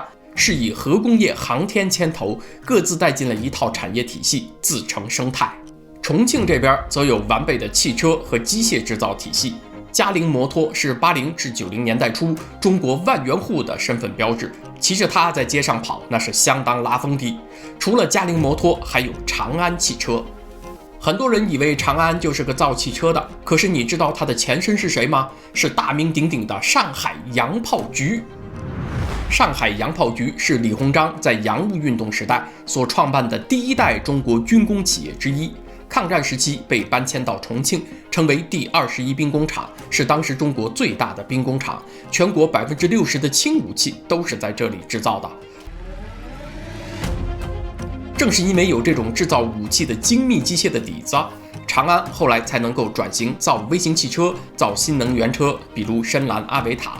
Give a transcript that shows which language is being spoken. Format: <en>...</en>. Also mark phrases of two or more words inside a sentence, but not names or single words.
<zh>是以核工業、航天牽頭，各自帶進了一套產業體系，自成生態。重慶這邊則有完備的汽車和機械製造體系。嘉陵摩托是80至90年代初中國萬元戶的身份標誌，騎着它在街上跑，那是相當拉風的。除了嘉陵摩托，還有長安汽車。很多人以為長安就是個造汽車的，可是你知道它的前身是誰嗎？是大名鼎鼎的上海洋炮局。上海洋炮局是李鴻章在洋務運動時代所創辦的第1代中國軍工企業之一。抗戰時期被搬遷到重慶，成為第21兵工廠，是當時中國最大的兵工廠，全國60%的輕武器都是在這裡制造的。正是因為有這種制造武器的精密機械的底子，長安後來才能夠轉型造微型汽車、造新能源車，比如深藍阿維塔。</zh>